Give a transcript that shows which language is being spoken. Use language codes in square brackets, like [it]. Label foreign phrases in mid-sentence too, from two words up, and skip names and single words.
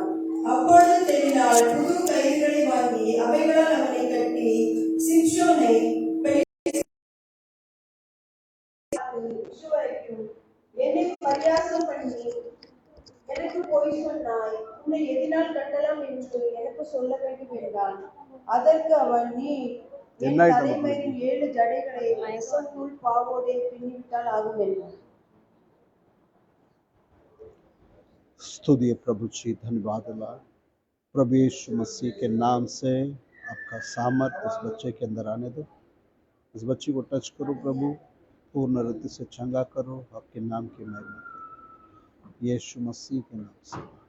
[ta] அப்பொழுது தெளினால் புது கயிறுகளை வாங்கி அவைகளால் அவனை கட்டி சிம்சோனை இதுவரைக்கும் என்னை பரியாசம் பண்ணி எனக்கு பொய் சொன்னாய். உன்னை எதினால் கட்டலாம் என்று எனக்கு சொல்ல வேண்டும் என்றான். அதற்கு அவன், நீ என் தலைமையின் 7 ஜடைகளை நெசவுநூல் பாவோடே பின்னிவிட்டால் ஆகும் என்றான். [hi] स्तुति प्रभु जी, धन्यवाद अल्लाह। प्रभु यीशु मसीह के नाम से आपका सामर्थ इस बच्चे के अंदर आने दो। इस बच्चे को टच करो प्रभु, पूर्ण रीति से चंगा करो, आपके नाम की महिमा करो, यीशु मसीह के नाम से।